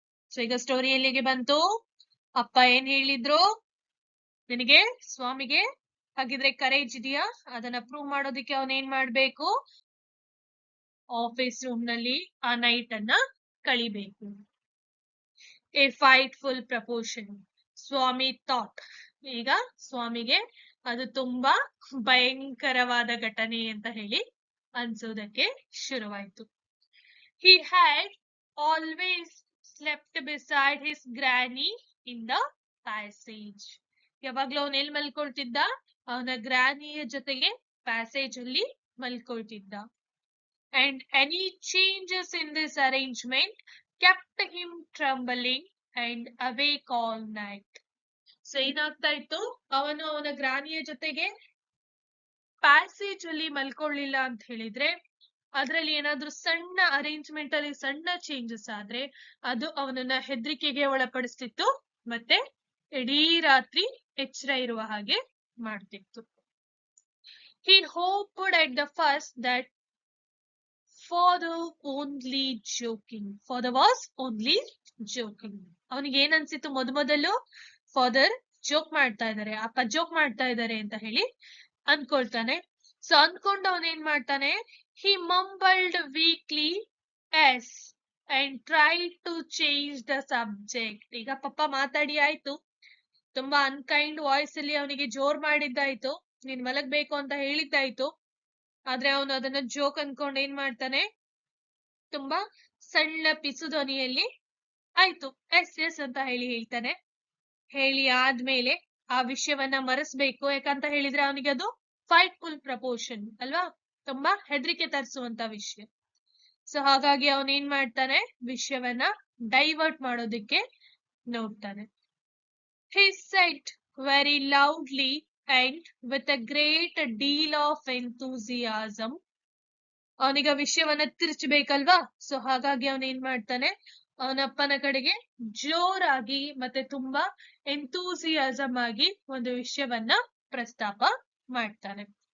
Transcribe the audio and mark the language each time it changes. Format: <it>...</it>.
<kn>So ಈಗ story ಎಲ್ಲಿಗೆ ಬಂತು? ಅಪ್ಪ ಏನ್ ಹೇಳಿದ್ರು, ನಿನಗೆ ಸ್ವಾಮಿಗೆ ಹಾಗಿದ್ರೆ ಕರೇಜ್ ಇದೆಯಾ, ಅದನ್ನ ಪ್ರೂವ್ ಮಾಡೋದಿಕ್ಕೆ ಅವನ್ ಏನ್ ಮಾಡ್ಬೇಕು, ಆಫೀಸ್ ರೂಮ್ ನಲ್ಲಿ ಆ ನೈಟ್ ಅನ್ನ ಕಳಿಬೇಕು.</kn> <en>a faithful proportion, Swami thought,</en> <kn>ಈಗ ಸ್ವಾಮಿಗೆ ಅದು ತುಂಬಾ ಭಯಂಕರವಾದ ಘಟನೆ ಅಂತ ಹೇಳಿ ಅನ್ಸೋದಕ್ಕೆ ಶುರುವಾಯ್ತು.</kn> <en>He had always slept beside his granny in the passage.</en> <kn>ಯಾವಾಗ್ಲೂ ಅವನ್ ಎಲ್ಲಿ ಮಲ್ಕೊಳ್ತಿದ್ದ? ಅವನ ಗ್ರಾನಿಯ ಜೊತೆಗೆ ಪ್ಯಾಸೇಜ್ ಅಲ್ಲಿ ಮಲ್ಕೊಳ್ತಿದ್ದ.</kn> <en>And any changes in this arrangement kept him trembling and awake all night.</en> <kn>So ಏನಾಗ್ತಾ ಇತ್ತು, ಅವನು ಅವನ ಗ್ರಾನಿಯ ಜೊತೆಗೆ ಪ್ಯಾಸೇಜ್ ಅಲ್ಲಿ ಮಲ್ಕೊಳ್ಳಿಲ್ಲ ಅಂತ ಹೇಳಿದ್ರೆ, ಅದ್ರಲ್ಲಿ ಏನಾದ್ರೂ ಸಣ್ಣ ಅರೇಂಜ್ಮೆಂಟ್ ಅಲ್ಲಿ ಸಣ್ಣ ಚೇಂಜಸ್ ಆದ್ರೆ ಅದು ಅವನನ್ನ ಹೆದರಿಕೆಗೆ ಒಳಪಡಿಸ್ತಿತ್ತು, ಮತ್ತೆ ಇಡೀ ರಾತ್ರಿ ಎಚ್ಚರ ಇರುವ ಹಾಗೆ ಮಾಡ್ತಿತ್ತು.</kn> <en>He hoped at the first that father only joking. Father was only joking.</en> <kn>ಅವನಿಗೆ ಏನ್ ಅನ್ಸಿತ್ತು ಮೊದಲು, ಫಾದರ್ ಜೋಕ್ ಮಾಡ್ತಾ ಇದಾರೆ, ಅಪ್ಪ ಜೋಕ್ ಮಾಡ್ತಾ ಇದಾರೆ ಅಂತ ಹೇಳಿ ಅನ್ಕೊಳ್ತಾನೆ. ಸೊ ಅನ್ಕೊಂಡು ಅವನ್ ಏನ್ ಮಾಡ್ತಾನೆ,</kn> <en>he mumbled weakly yes and tried to change the subject.</en> <kn>ಈಗ ಪಪ್ಪ ಮಾತಾಡಿ ಆಯ್ತು, ತುಂಬಾ ಅನ್ಕೈಂಡ್ ವಾಯ್ಸ್ ಅಲ್ಲಿ ಅವನಿಗೆ ಜೋರ್ ಮಾಡಿದ್ದಾಯ್ತು, ನೀನ್ ಮಲಗ್ಬೇಕು ಅಂತ ಹೇಳಿದ್ದಾಯ್ತು, ಆದ್ರೆ ಅವನು ಅದನ್ನ ಜೋಕ್ ಅನ್ಕೊಂಡು ಏನ್ ಮಾಡ್ತಾನೆ, ತುಂಬಾ ಸಣ್ಣ ಪಿಸು ಧ್ವನಿಯಲ್ಲಿ ಆಯ್ತು ಎಸ್ ಎಸ್ ಅಂತ ಹೇಳಿ ಹೇಳ್ತಾನೆ. ಹೇಳಿ ಆದ್ಮೇಲೆ ಆ ವಿಷಯವನ್ನ ಮರೆಸ್ಬೇಕು, ಯಾಕಂತ ಹೇಳಿದ್ರೆ ಅವನಿಗೆ ಅದು ಫೈಟ್ಫುಲ್ ಪ್ರಪೋರ್ಷನ್ ಅಲ್ವಾ, ತುಂಬಾ ಹೆದರಿಕೆ ತರಿಸುವಂತ ವಿಷಯ. ಸೊ ಹಾಗಾಗಿ ಅವನೇನ್ ಮಾಡ್ತಾನೆ, ವಿಷಯವನ್ನ ಡೈವರ್ಟ್ ಮಾಡೋದಿಕ್ಕೆ ನೋಡ್ತಾನೆ.</kn> <en>He said very loudly and with a great deal of enthusiasm.</en> <kn>ಅವನಿಗ ವಿಷಯವನ್ನ ತಿರ್ಚಬೇಕಲ್ವಾ, ಸೊ ಹಾಗಾಗಿ ಅವನ್ ಏನ್ ಮಾಡ್ತಾನೆ, ಅವನಪ್ಪನ ಕಡೆಗೆ ಜೋರಾಗಿ ಮತ್ತೆ ತುಂಬಾ ಎಂತೂಸಿಯಾಸಮ್ ಆಗಿ ಒಂದು ವಿಷಯವನ್ನ ಪ್ರಸ್ತಾಪ ಮಾಡ್ತಾನೆ.</kn>